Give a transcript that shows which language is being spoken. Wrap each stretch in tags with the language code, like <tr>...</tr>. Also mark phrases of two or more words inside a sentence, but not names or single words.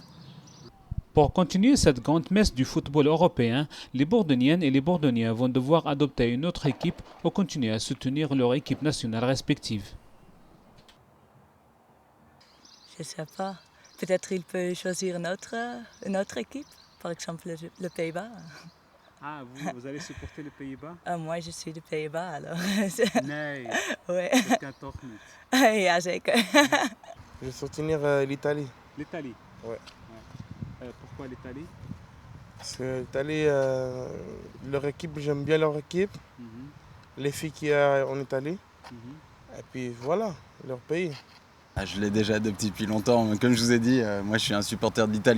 <fr>Pour continuer cette grande messe du football européen, les Bourdonniennes et les Bourdonniens vont devoir adopter une autre équipe ou continuer à soutenir leur équipe nationale respective. Je ne sais pas. Peut-être il peut choisir une autre équipe, par exemple le Pays-Bas. Ah, vous allez supporter les Pays-Bas? Moi, je suis des Pays-Bas, alors.</fr> <nl>Nee,</nl> <fr>ouais.</fr> <nl>dat kan toch niet. Ja, zeker.</nl> <fr>Je vais soutenir l'Italie. L'Italie? Ouais. Pourquoi l'Italie? Parce que l'Italie, leur équipe, j'aime bien leur équipe. Les filles qu'il y a en Italie. Et puis voilà, leur pays. Je l'ai déjà adopté depuis longtemps. Comme je vous ai dit, moi je suis un supporter de l'Italie.</fr>